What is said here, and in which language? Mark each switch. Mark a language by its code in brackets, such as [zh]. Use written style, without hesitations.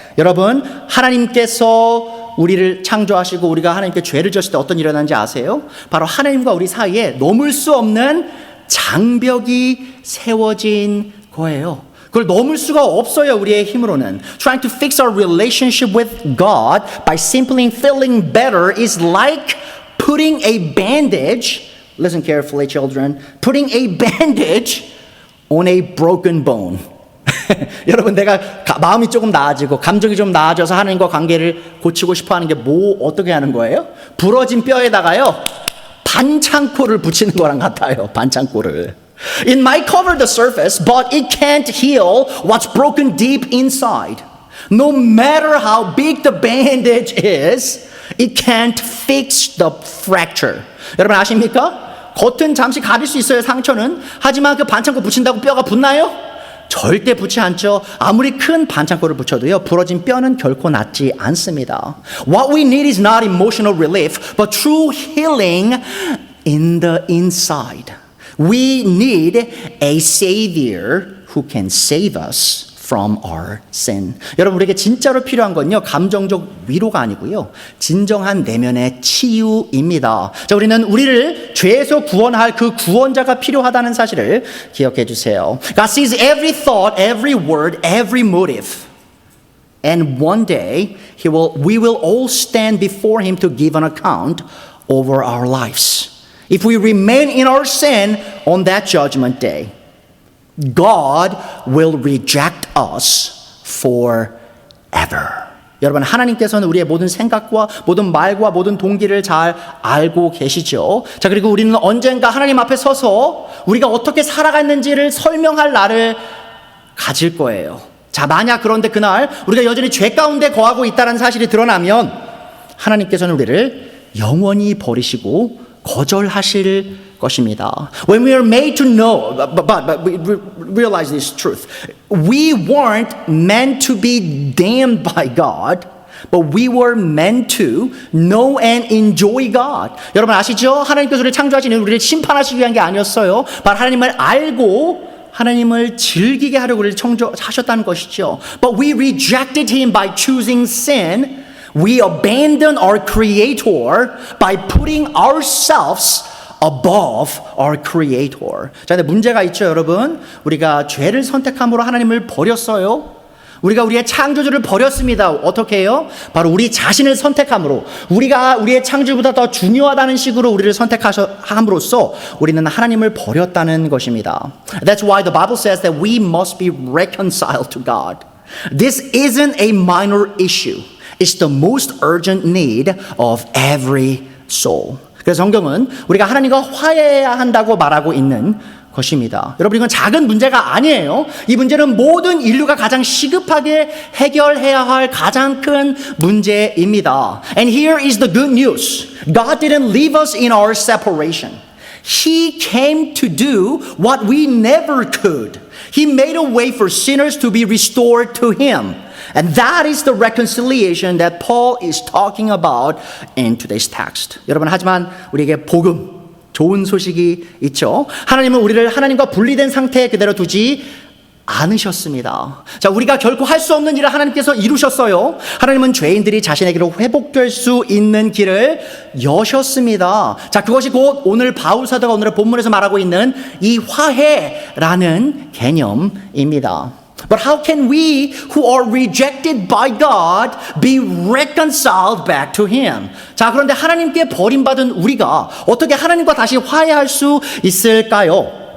[ko] 여러분, 하나님께서 우리를 창조하시고 우리가 하나님께 죄를 졌을 때 어떤 일이 일어나는지 아세요? 바로 하나님과 우리 사이에 넘을 수 없는 장벽이 세워진 거예요. 그걸 넘을 수가 없어요, 우리의 힘으로는. [en] Trying to fix our relationship with God by simply feeling better is like putting a bandage, listen carefully children, putting a bandage on a broken bone. [ko] 여러분, 내가 마음이 조금 나아지고 감정이 좀 나아져서 하나님과 관계를 고치고 싶어 하는 게 어떻게 하는 거예요? 부러진 뼈에다가요, 반창고를 붙이는 거랑 같아요. 반창고를. [en] It might cover the surface, but it can't heal what's broken deep inside. No matter how big the bandage is, it can't fix the fracture. [ko] 여러분 아십니까? 겉은 잠시 가릴 수 있어요, 상처는. 하지만 그 반창고 붙인다고 뼈가 붙나요? 절대 붙지 않죠. 아무리 큰 반창고를 붙여도요, 부러진 뼈는 결코 낫지 않습니다. [en] What we need is not emotional relief, but true healing in the inside. We need a savior who can save us from our sin. [ko] 여러분, 우리에게 진짜로 필요한 건요, 감정적 위로가 아니고요, 진정한 내면의 치유입니다. 자, 우리는 우리를 죄에서 구원할 그 구원자가 필요하다는 사실을 기억해 주세요. [en] God sees every thought, every word, every motive. And one day, we will all stand before Him to give an account over our lives. If we remain in our sin on that judgment day, God will reject us forever. [ko] 여러분, 하나님께서는 우리의 모든 생각과 모든 말과 모든 동기를 잘 알고 계시죠. 자, 그리고 우리는 언젠가 하나님 앞에 서서 우리가 어떻게 살아갔는지를 설명할 날을 가질 거예요. 자, 만약 그런데 그날 우리가 여전히 죄 가운데 거하고 있다는 사실이 드러나면 하나님께서는 우리를 영원히 버리시고 거절하실 것입니다. [en] When we are made to know, but we realize this truth. We weren't meant to be damned by God, but we were meant to know and enjoy God. [ko] 여러분 아시죠? 하나님께서 우리를 창조하신 우리를 심판하시기 위한 게 아니었어요. 바로 하나님을 알고 하나님을 즐기게 하려고 우리를 창조하셨다는 것이죠. [en] But we rejected Him by choosing sin. We abandoned our Creator by putting ourselves above our Creator. [ko] 자, 근데 문제가 있죠, 여러분. 우리가 죄를 선택함으로 하나님을 버렸어요. 우리가 우리의 창조주를 버렸습니다. 어떻게 해요? 바로 우리 자신을 선택함으로, 우리가 우리의 창조주보다 더 중요하다는 식으로 우리를 선택함으로써 우리는 하나님을 버렸다는 것입니다. [en] That's why the Bible says that we must be reconciled to God. This isn't a minor issue. It's the most urgent need of every soul. [ko] 그래서 성경은 우리가 하나님과 화해해야 한다고 말하고 있는 것입니다. 여러분, 이건 작은 문제가 아니에요. 이 문제는 모든 인류가 가장 시급하게 해결해야 할 가장 큰 문제입니다. [en] And here is the good news. God didn't leave us in our separation. He came to do what we never could. He made a way for sinners to be restored to Him. And that is the reconciliation that Paul is talking about in today's text. [ko] 여러분, 하지만 우리에게 복음, 좋은 소식이 있죠. 하나님은 우리를 하나님과 분리된 상태에 그대로 두지 않으셨습니다. 자, 우리가 결코 할 수 없는 일을 하나님께서 이루셨어요. 하나님은 죄인들이 자신에게로 회복될 수 있는 길을 여셨습니다. 자, 그것이 곧 오늘 바울 사도가 오늘의 본문에서 말하고 있는 이 화해라는 개념입니다. [en] But how can we who are rejected by God be reconciled back to Him? [ko] 자, 그런데 하나님께 버림받은 우리가 어떻게 하나님과 다시 화해할 수 있을까요?